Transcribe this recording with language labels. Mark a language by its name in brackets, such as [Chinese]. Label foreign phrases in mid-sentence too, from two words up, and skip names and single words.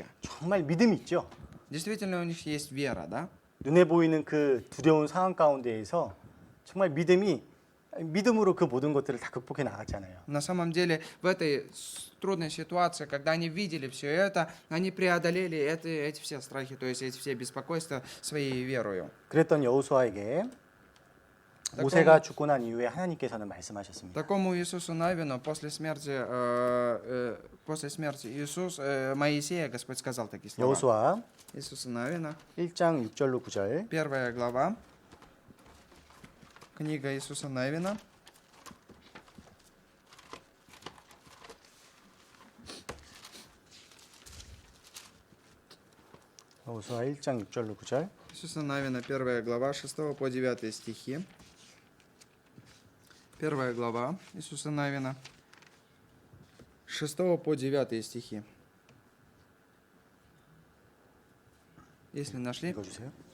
[Korean] 정말 믿음이 있죠. [Russian] Действительно, у них есть вера, да? [Korean] 눈에 보이는 그 두려운 상황 가운데에서 정말 믿음으로 그 모든 것들을 다 극복해 나갔잖아요. [Russian] На самом деле, в этой трудной ситуации, когда они видели все это, они преодолели эти все страхи, то есть эти все беспокойства своей верою. [Korean] 그랬던 여호수아에게 모세가 죽고 난 이후에 하나님께서는 말씀하셨습니다. [Russian] Такому Иисусу Навину после смерти Моисея Господь сказал такие слова. [Korean] 여호수아 [Russian] Иисуса Навина, [Korean] 1장 6절로 9절 [Russian] 1 глава, книга Иисуса Навина, [Korean] 여호수아 1장 6절로 9절 [Russian] Иисуса Навина, 1 глава, 6 по 9 стихи. 1 глава Иисуса Навина. 6 по 9 стихи. Если нашли, [Korean] 읽어주세요.